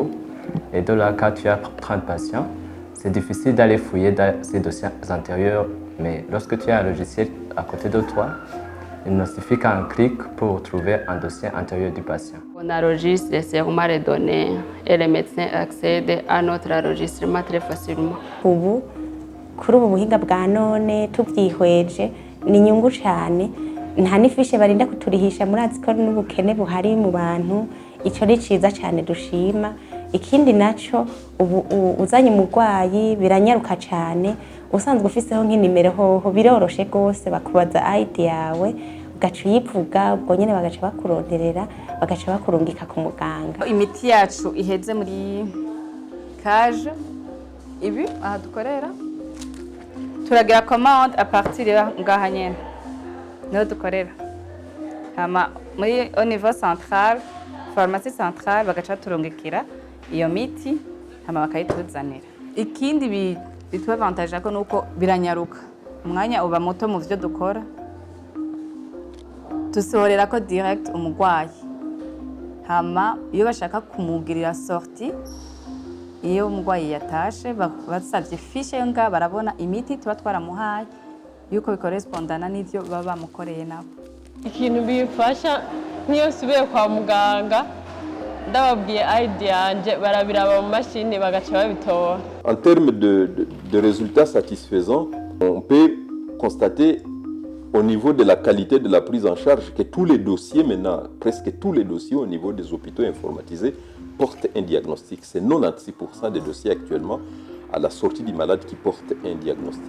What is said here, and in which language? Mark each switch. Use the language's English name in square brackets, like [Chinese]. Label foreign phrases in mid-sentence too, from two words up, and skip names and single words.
[French] Et de là, quand tu as 30 patients, c'est difficile d'aller fouiller dans ces dossiers antérieurs. Mais lorsque tu as un logiciel à côté de toi, il ne suffit qu'un clic pour trouver un dossier antérieur du patient. On enregistre sûrement les données et les médecins accèdent à notre enregistrement très facilement. [Rundi] Ubu kuri ubu buhinga bwa none tubyihweje ni inyungu cyane nta n'ifishe barinda kuturihisha murazi ko n'ubukene buhari mu bantu icyo ni cyiza cyane dushima. Ikindi naco ubu uzanye umurwayi biranyaruka cyane usanzwe ufiseho nk'inimero hoho biroroshe rwose bakubaza ID yawe ugaca uyivuga ubwo nyine bagaca bakuronderera bagaca bakurungika ku muganga. Imiti yacu iheze muri cage ibi aha dukorera turagira [French] commande à partir [Rundi] ngaha nyene niho dukorera hama muri [French] au niveau central pharmacie centrale [Rundi] bagaca turungikira iyo miti hama bakayituzanira. Ikindi bitwa avantage ko nuko biranyaruka umwanya uba muto mu byo dukora dusohorera ko direct umurwayi hama iyo bashaka kumugirira sortie iyo umurwayi yatashe basabye fiche yo nga barabona imiti tuba twaramuhaye yuko bikorespondana n'ivyo baba bamukoreye nabo. Ikintu bifasha niyo subiye kwa muganga ndababwiye ID yanje barabiraba mu mashini bagaca babitora. [French] En termes de résultats satisfaisants, on peut constater au niveau de la qualité de la prise en charge que tous les dossiers maintenant, presque tous les dossiers au niveau des hôpitaux informatisés portent un diagnostic. C'est 96% des dossiers actuellement à la sortie du malade qui portent un diagnostic.